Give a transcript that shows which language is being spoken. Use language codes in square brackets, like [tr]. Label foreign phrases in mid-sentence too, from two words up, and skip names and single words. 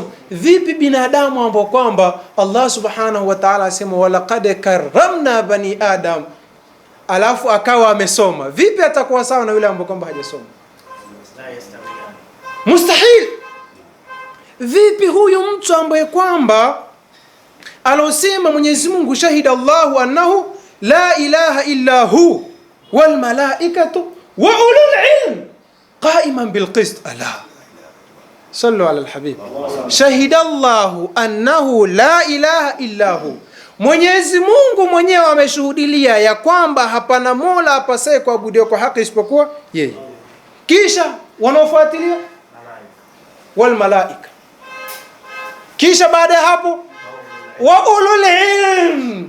[sw] Vipi binadamu ambao kwamba Allah [ar] سبحانه وتعالى [sw] asema [ar] ولقد كرمنا بني آدم, [sw] alafu akawa amesoma, vipi atakuwa sawa na yule ambao kwamba hajasoma? Mustahil. Vipi huyu mtu ambaye kwamba alosema Mwenyezi Mungu [ar] شهد الله أنه لا إله إلا هو والملائكة وأولو العلم قائما بالقسط ألا صلوا على الحبيب شهد الله أنه لا إله إلا هو, [sw] Mwenyezi Mungu mwenyewe ameshuhudilia ya kwamba hapana mola apasaye kuabudiwa kwa haki isipokuwa yeye. Kisha wanaofuatilia [ar] والملائكة, [sw] kisha baada ya hapo [ar] وأولو العلم.